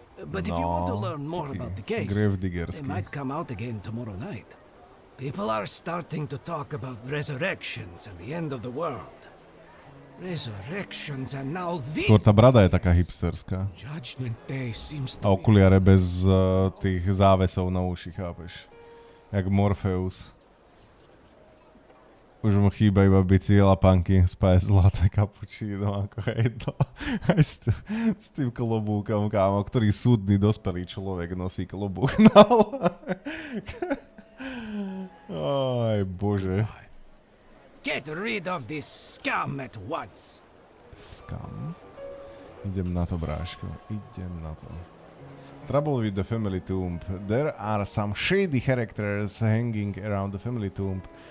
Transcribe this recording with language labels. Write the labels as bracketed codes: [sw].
[en] But if you want to learn more about the case, they might come out again tomorrow night. People are starting to talk about resurrections and the end of the world. Resurrections and now the... [sk] Skôr tá brada je taká hipsterská. [en] Judgment Day seems to [sk] a okuliare bez tých závesov na uši, chápeš? Jak Morpheus. Už mu chýba iba bicykel a panky, spáje zlaté kapučíno, ako hej to. Aj s tým klobúkom, kámo, ktorý súdny dospelý človek nosí klobúk na hlave. Aj bože. [en] Get rid of this scum at once. [sk] Scum? Idem na to, bráško. Idem na to. [en] Trouble with the family tomb. There are some shady characters hanging around the family tomb.